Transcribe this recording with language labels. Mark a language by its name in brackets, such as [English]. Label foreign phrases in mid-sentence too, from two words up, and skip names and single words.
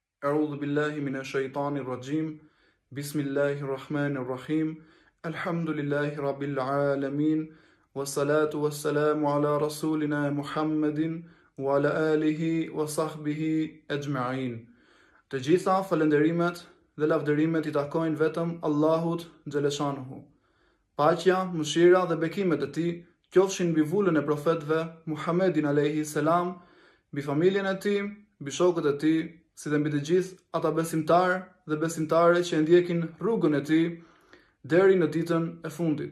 [Arabic] أعوذ بالله من الشيطان الرجيم. بسم الله الرحمن الرحيم. الحمد لله رب العالمين. والصلاة والسلام على رسولنا محمد وعلى آله وصحبه أجمعين. [Albanian] Të gjitha falënderimet dhe lavdërimet i takojnë vetëm Allahut xhaleshanuhu. Paqja, mëshira dhe bekimet e tij qofshin mbi vullën e profetëve Muhammedin [Arabic] عليه السلام, [Albanian] mbi familjen e tij, mbi shokët e tij, si dhe mbi të gjithë ata besimtarë dhe besimtare që ndjekin rrugën e tij deri në ditën e fundit.